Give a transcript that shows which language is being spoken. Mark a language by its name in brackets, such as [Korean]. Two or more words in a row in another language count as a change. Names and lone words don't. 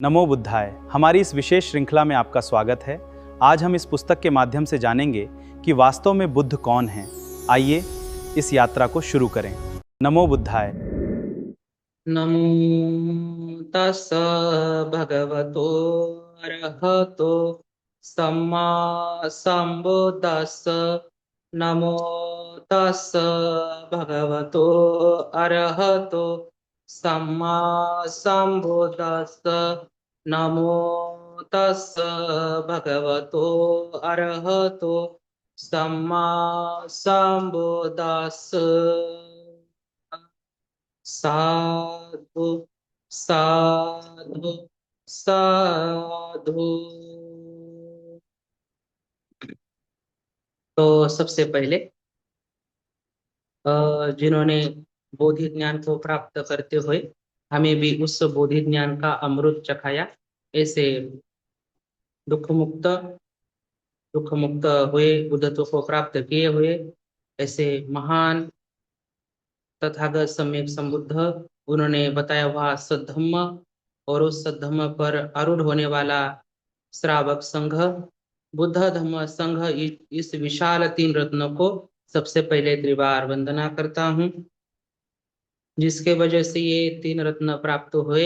[Sanskrit] नमो बुद्धाय। [Hindi] हमारी इस विशेष श्रृंखला में आपका स्वागत है। आज हम इस पुस्तक के माध्यम से जानेंगे कि वास्तव में बुद्ध कौन हैं। आइए इस यात्रा को शुरू करें। [Sanskrit] नमो बुद्धाय। [Pali] नमो तस् भगवतो अरहतो सम्मा संबुद्दस्स। नमो तस् भगवतो अरहतो सम्मा संबुद्दस्स। नमो तस् भगवतो अरहतो सम्मा संबुद्दस्स। साधु साधु साधु। [Hindi] तो सबसे पहले जिन्होंने बोधि ज्ञान को प्राप्त करते हुए हमें भी उस बोधि ज्ञान का अमृत चखाया, ऐसे दुख मुक्त हुए बुद्धत्व को प्राप्त किए हुए ऐसे महान तथागत सम्यक संबुद्ध, उन्होंने बताया हुआ सद्धम्म और उस सद्धम्म पर आरूढ़ होने वाला श्रावक संघ, बुद्ध धम्म संघ, इस विशाल तीन रत्नों को सबसे पहले त्रिवार वंदना करता हूँ, जिसके वजह से ये तीन रत्न प्राप्त हुए।